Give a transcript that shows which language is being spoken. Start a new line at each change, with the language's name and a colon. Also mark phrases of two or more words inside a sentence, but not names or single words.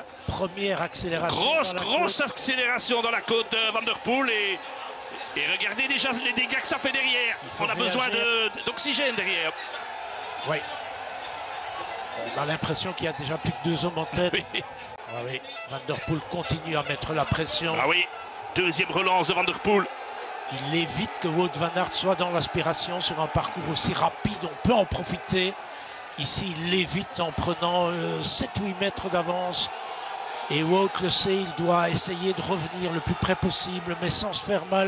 French: Première accélération. Grosse accélération dans la côte de Van der Poel. Et regardez déjà les dégâts que ça fait derrière. On a besoin d'oxygène derrière. Oui. On a l'impression qu'il y a déjà plus que 2 hommes en tête. Oui. Ah oui. Van der Poel continue à mettre la pression. Ah oui, deuxième relance de Van der Poel. Il évite que Wout van Aert soit dans l'aspiration sur un parcours aussi rapide. On peut en profiter. Ici, il l'évite en prenant 7-8 mètres d'avance. Et Wout le sait, il doit essayer de revenir le plus près possible, mais sans se faire mal.